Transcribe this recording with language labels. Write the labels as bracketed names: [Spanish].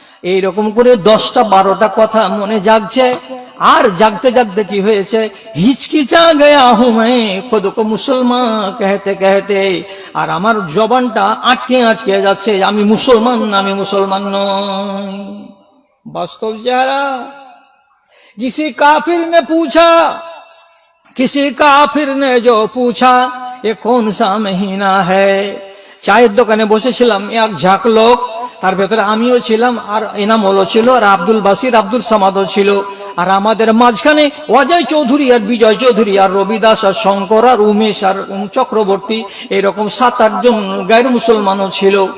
[Bangla] এইরকম করে 10টা 12টা কথা মনে জাগছে। আর জাগতে জাগতে কি হয়েছে, [Hindi] হিচকিচা গয়া হুঁ मैं खुद को मुसलमान कहते कहते, [Bangla] আর আমার জবানটা আটকে আটকে যাচ্ছে, আমি মুসলমান না, আমি মুসলমান নই। বাস্তব চেহারা। [Hindi] किसी काफिर ने पूछा, किसी काफिर ने जो पूछा ये कौन सा महीना है। [Bangla] চায়ের দোকানে বসেছিলাম, এক ঝাঁক লোক, তার ভেতরে আমিও ছিলাম, আর এনামুলও ছিল, আর আব্দুল বাসির আব্দুল সামাদও ছিল, আর আমাদের মাঝখানে অজয় চৌধুরী আর বিজয় চৌধুরী আর রবিদাস আর শঙ্কর আর উমেশ আর চক্রবর্তী, এরকম 7-8 জন গায়র মুসলমানও ছিল।